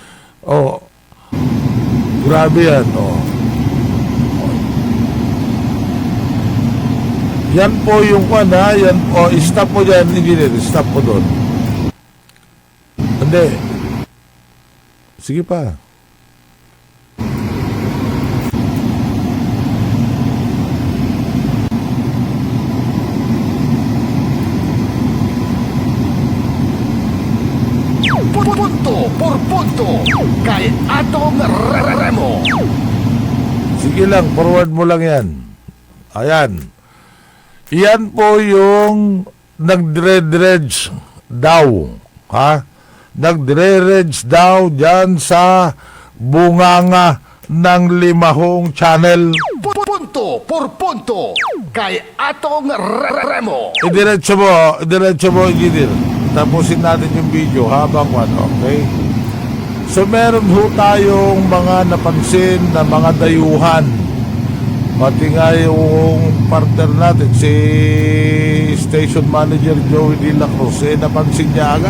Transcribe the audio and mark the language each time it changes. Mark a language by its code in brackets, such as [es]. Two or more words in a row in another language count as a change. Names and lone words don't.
[tl] Grabe yan, Yan po yung yan, stop po dyan, engineer, stop po doon. Hindi. Sige pa. Punto por punto kay Atong Remo. Sige lang, forward mo lang yan. Ayan. Yan po yung nagdre-dredge daw. Nagdre-dredge daw dyan sa bunganga ng Limahong Channel. Punto por punto kay Atong Remo. Idiretso mo, engineer. Tapusin natin yung video habang okay? So meron ho tayong mga napansin na mga dayuhan. Pati nga yung partner natin, si [en] Station Manager [tl] Joey De La Cruz, napansin niya agad.